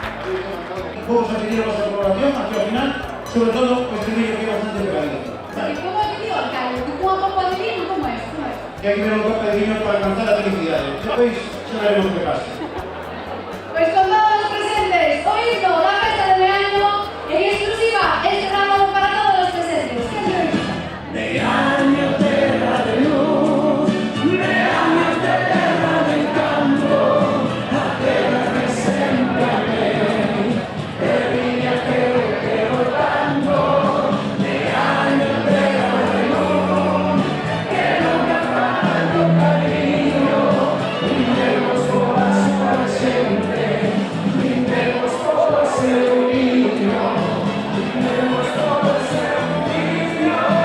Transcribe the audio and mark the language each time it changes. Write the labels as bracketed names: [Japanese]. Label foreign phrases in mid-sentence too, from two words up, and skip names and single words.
[Spanish] Vamos a pedir vuestra aprobación hacia el final, sobre todo este vídeo que es bastante pegadito. ¿Cómo ha pedido, alcalde? ¿Cómo ha copa de vino? ¿Cómo es? Que hay que beber un copa de vino para alcanzar la felicidad. Después ya veremos qué pasa. Pues con todos los presentes, hoy no, la fiesta de Meaño, en exclusiva, este programa para todos los presentes. [Galician] Meaño, terra de luz, Meaño, terra de encanto, a terra que sempre amei, e viña que voltando, Meaño, terra de luz, que nunca falta o cariño, brindemos por súa xente, brindemos por seu niño, brindemos por seu niño.